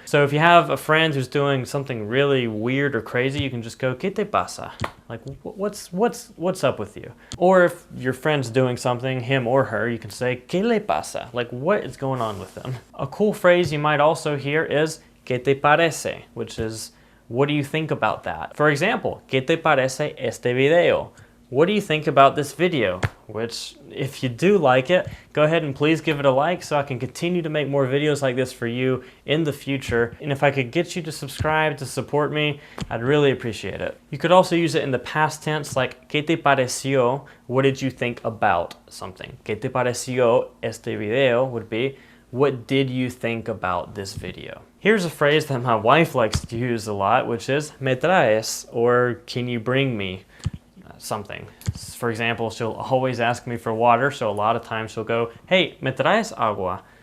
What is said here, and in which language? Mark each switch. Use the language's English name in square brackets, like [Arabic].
[English] So if you have a friend who's doing something really weird or crazy, you can just go [Spanish] ¿qué te pasa?, [English] like what's up with you. Or if your friend's doing something, him or her, you can say [Spanish] ¿qué le pasa?, [English] like what is going on with them. A cool phrase you might also hear is [Spanish] ¿qué te parece?, [English] which is what do you think about that? For example, [Spanish] ¿qué te parece este video? [English] What do you think about this video? Which, if you do like it, go ahead and please give it a like so I can continue to make more videos like this for you in the future. And if I could get you to subscribe to support me, I'd really appreciate it. You could also use it in the past tense, like [Spanish] ¿qué te pareció? [English] What did you think about something? [Spanish] ¿Qué te pareció este video? [English] Would be what did you think about this video? Here's a phrase that my wife likes to use a lot, which is [Spanish] me traes, [English] or can you bring me something. For example, she'll always ask me for water, so a lot of times she'll go, hey, [Spanish] me traes agua?